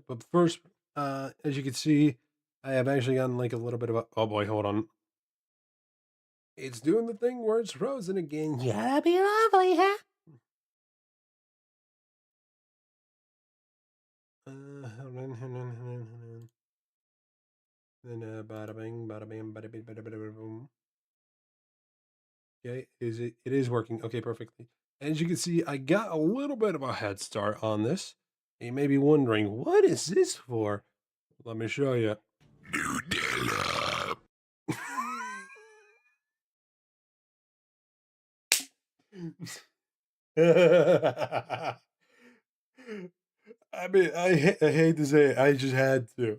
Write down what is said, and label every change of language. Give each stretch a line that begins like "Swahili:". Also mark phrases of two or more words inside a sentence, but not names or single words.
English: But first, as you can see, I have actually gotten like a little bit of a... Oh boy, hold on. It's doing the thing where it's frozen again. Yeah, that'd be lovely, huh? Hold on. Then bada bing, bada bam, bada bing, bada bada boom. Okay, it is working. Okay, perfectly. As you can see, I got a little bit of a head start on this. You may be wondering, what is this for? Let me show you. I mean, I hate to say it, I just had to.